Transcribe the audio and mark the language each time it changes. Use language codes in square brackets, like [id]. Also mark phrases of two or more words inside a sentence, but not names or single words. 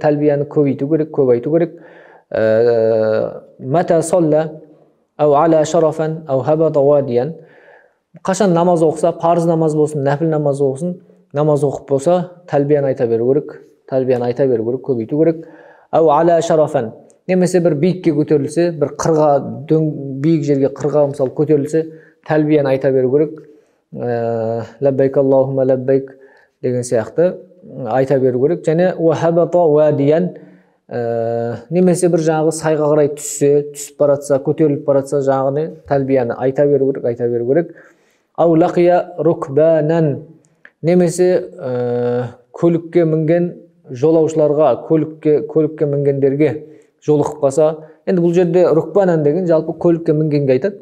[kk] Талбияны көбейту керек, көп айту керек. [ar] متى صلى أو علا شرفا أو هبط واديا, [kk] қашан намаз оқыса, парыз намаз болсын, нәпіл намаз болсын, намаз оқып болса, тәлбияны айта беру керек, көбейту керек. [ar] أو علا شرفا, [kk] немесе бір биікке көтерілсе, бір қырға, биік жерге қырға мысалы көтерілсе, тәлбияны айта беру керек. [ar] لبيك اللهم لبيك [kk] деген сияқты айта беру керек. Және [ar] وهبط واديا, [kk] немесе бір жаңағы сайға қарай түсіп баратса, көтеріліп баратса, жаңағы тәлбияны айта беру керек. [ar] أو لقي ركبانا, [kk] немесе көлікке мінген жолаушыларға, көлікке мінгендерге жолығып қалса, енді бұл жерде рукбанан деген жалпы көлікке мінгенге айтады.